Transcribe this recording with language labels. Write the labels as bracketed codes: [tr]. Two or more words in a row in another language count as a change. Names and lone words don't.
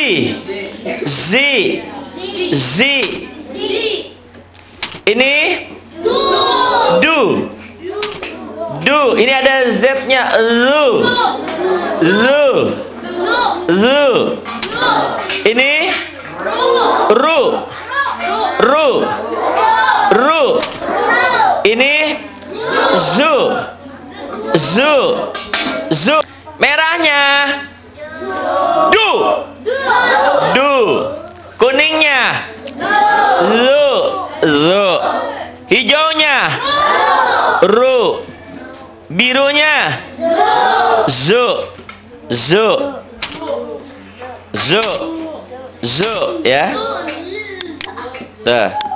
[id] Zi. Zi. Ini du. Du. Ini ada Z-nya. Lu. Lu. Lu. Ini ru. Ru. Ru. Ini zu. Zu. Zu. Merahnya du. Du. Kuningnya lu. Lu. Hijaunya ru. Birunya zu. Zu. Zu. Zu ya. Tuh.